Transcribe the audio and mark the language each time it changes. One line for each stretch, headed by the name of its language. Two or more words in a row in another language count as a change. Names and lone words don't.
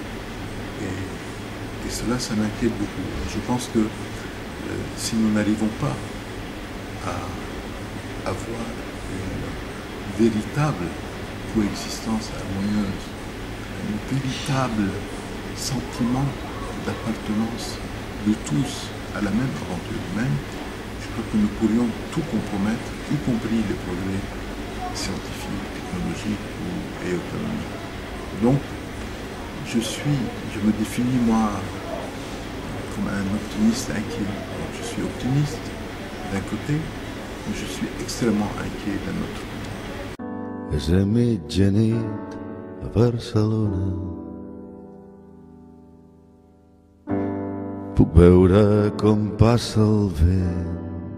French: Et cela, ça m'inquiète beaucoup. Je pense que si nous n'arrivons pas à avoir une véritable coexistence harmonieuse, un véritable sentiment d'appartenance de tous à la même aventure humaine, je crois que nous pourrions tout compromettre, y compris les progrès scientifiques, technologiques et économiques. Donc, je me définis moi comme un optimiste inquiet. Donc, je suis optimiste d'un côté, mais je suis extrêmement inquiet d'un autre côté.
Catalan: És a mitjanit a Barcelona. Puc veure com passa el vent